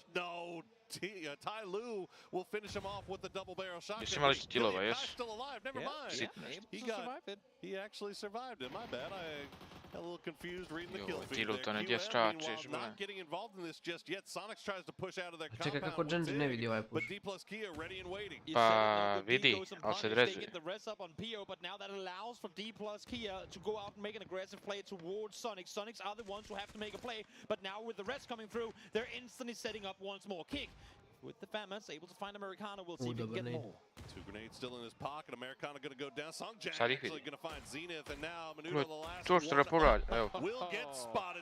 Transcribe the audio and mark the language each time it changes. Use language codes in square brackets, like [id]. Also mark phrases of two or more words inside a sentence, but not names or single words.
[en] No, Tai Lu will finish him off with the double barrel shotgun. Still alive. Never mind. He actually survived it. My bad. I got a little confused reading the kill feed there. QM, not getting involved in this just yet. Sonic tries to push out of their compound. But D+ Kia ready and waiting. [sl] Pa vidi, ali se [en] They get the res up on Pio, but now that allows for D+ Kia to go out and make an aggressive play towards Sonic. Sonics are the ones who have to make a play, but now with the res coming through, they're instantly setting up once more. Kick with the FAMAS, able to find Americano. We'll see if he can get more. 2 grenades still in his pocket. Americano going to go down. Songjang actually going to find Zenith, and now Menudo, the last one, will get spotted.